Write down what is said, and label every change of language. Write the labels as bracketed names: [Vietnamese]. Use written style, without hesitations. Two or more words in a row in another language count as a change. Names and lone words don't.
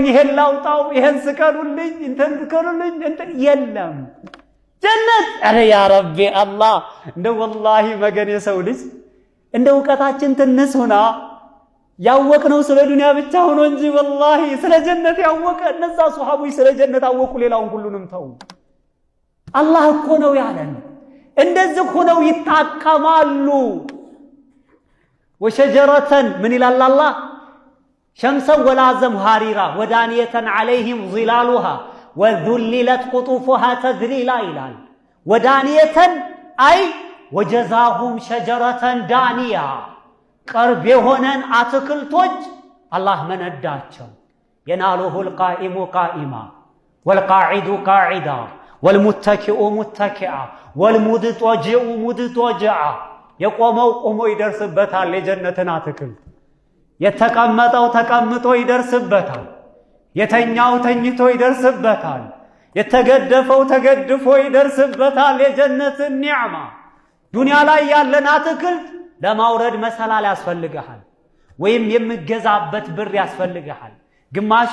[Amharic] ይሄን ላውጣው ይሄን ስከሉልኝ እንትን ስከሉልኝ እንትን የለም ጀነት አረ [Arabic] يا ربي [Amharic] አላህ እንደው ወላሂ መገን የሰው ልጅ እንደው ዕውቀታችን ትንሽ ሆና ያወቅነው ስለ ዱንያ ብቻ ሆኖ እንጂ ወላሂ ስለ ጀነት ያወቀ እነዛ ሱሐቦች ስለ ጀነት አወቁ ሌላውን ሁሉንም ተው አላህ እኮ ነው ያለን እንደዚህ ሆነው ይጣቀማሉ ወሸጀረተን ምን ይላል አላህ [Arabic] شمسا ولا زمهريرا ودانية عليهم ظلالها وذللت قطوفها تذليلا [Amharic] ይላል ወዳንየተን አይ [Arabic] وجزاهم شجرة دانية قرب [Amharic] የሆነን አትክልቶች አላህ መነዳቸው [Arabic] يناله القائم قائما والقاعد قاعدا والمتكئ متكئا والمضطجع مضطجعا [Amharic] የቆመው ቆሞ ይደርስበታል የጀነትን አትክልት የተቀመጠው ተቀምጦ ይደርስበታል የተኛው ተኝቶ ይደርስበታል የተገደፈው ተገድፎ ይደርስበታል የጀነትን ኒዕማ ዱንያ ላይ ያለን አትክልት ለማውረድ መሰላል ያስፈልጋል ወይም የምገዛበት ብር ያስፈልጋል ግማሹ